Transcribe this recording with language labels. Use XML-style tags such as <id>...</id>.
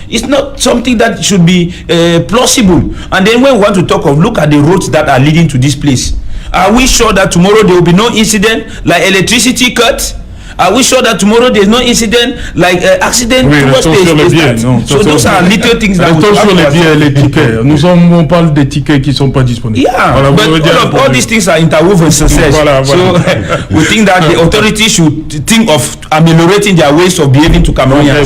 <en>It's not something that should be plausible. And then when we want to talk of, look at the roads that are leading to this place. Are we sure that tomorrow there will be no incident like electricity cuts? Are we sure that tomorrow there is no incident like accident?</en> <fr>Oui, sur les billets, non.</fr> <en>So those are little things that</en> <fr>sur les billets et les tickets. On parle des tickets qui ne sont pas disponibles.</fr> <en>Yeah, but all these things are interwoven success.</en> <fr>Voilà.</fr> <en>So we think that the authorities should think of ameliorating their ways of behaving to Cameroonians.</en>